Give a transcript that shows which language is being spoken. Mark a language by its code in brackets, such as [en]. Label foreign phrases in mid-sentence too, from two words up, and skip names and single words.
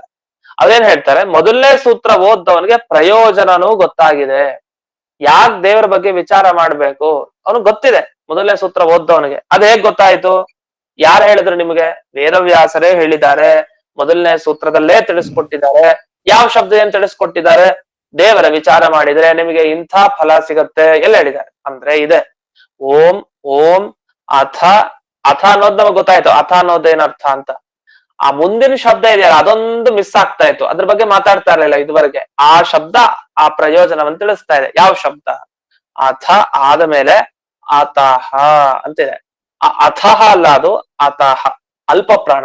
[kn] ಅದೇನ್ ಹೇಳ್ತಾರೆ, ಮೊದಲನೇ ಸೂತ್ರ ಓದ್ದವನಿಗೆ ಪ್ರಯೋಜನನೂ ಗೊತ್ತಾಗಿದೆ, ಯಾಕ್ ದೇವರ ಬಗ್ಗೆ ವಿಚಾರ ಮಾಡ್ಬೇಕು ಅವನಿಗೆ ಗೊತ್ತಿದೆ. ಮೊದಲನೇ ಸೂತ್ರ ಓದ್ದವನಿಗೆ ಅದ್ ಹೇಗ್ ಗೊತ್ತಾಯ್ತು? ಯಾರು ಹೇಳಿದ್ರು ನಿಮ್ಗೆ? ವೇದವ್ಯಾಸರೇ ಹೇಳಿದ್ದಾರೆ, ಮೊದಲನೇ ಸೂತ್ರದಲ್ಲೇ ತಿಳಿಸ್ಕೊಟ್ಟಿದ್ದಾರೆ. ಯಾವ ಶಬ್ದ ಏನ್ ತಿಳಿಸ್ಕೊಟ್ಟಿದ್ದಾರೆ? ದೇವರ ವಿಚಾರ ಮಾಡಿದ್ರೆ ನಿಮಗೆ ಇಂಥ ಫಲ ಸಿಗತ್ತೆ ಎಲ್ಲ ಹೇಳಿದ್ದಾರೆ. ಅಂದ್ರೆ ಇದೆ ಓಂ ಓಂ ಅಥ, ಅಥ ಅನ್ನೋದು ನಮಗ್ ಗೊತ್ತಾಯ್ತು, ಅಥ ಅನ್ನೋದು ಏನರ್ಥ ಅಂತ. ಆ ಮುಂದಿನ ಶಬ್ದ ಇದೆಯಲ್ಲ ಅದೊಂದು ಮಿಸ್ ಆಗ್ತಾ ಇತ್ತು, ಅದ್ರ ಬಗ್ಗೆ ಮಾತಾಡ್ತಾ ಇರಲಿಲ್ಲ ಇದುವರೆಗೆ. ಆ ಶಬ್ದ ಆ ಪ್ರಯೋಜನವನ್ನು ತಿಳಿಸ್ತಾ ಇದೆ. ಯಾವ ಶಬ್ದ? ಅಥ ಆದ ಮೇಲೆ ಅತಃ ಅಂತಿದೆ. ಆ ಅಥಃ ಅಲ್ಲ, ಅದು ಅತಃ ಅಲ್ಪ ಪ್ರಾಣ.